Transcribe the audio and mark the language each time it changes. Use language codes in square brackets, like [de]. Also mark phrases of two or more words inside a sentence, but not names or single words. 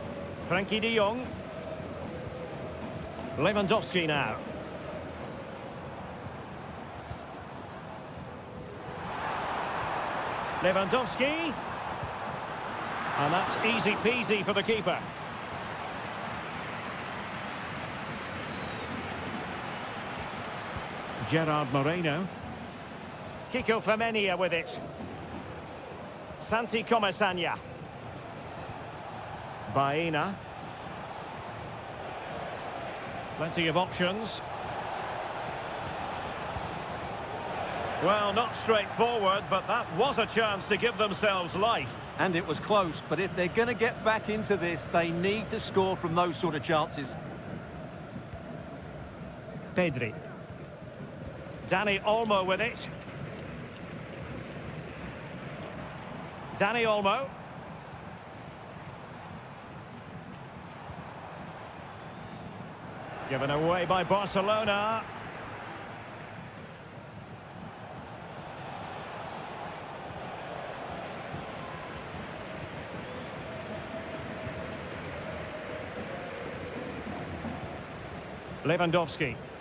[en] Frenkie de Jong. Lewandowski now. Lewandowski. And that's easy peasy for the keeper. Gerard Moreno. Kiko Femenia with it. Santi Comasagna. Baena. Plenty of options. Well, not straightforward, but that was a chance to give themselves life. And it was close, but if they're going to get back into this, they need to score from those sort of chances. Pedri. Dani Olmo with it. Dani Olmo. Given away by Barcelona. Lewandowski.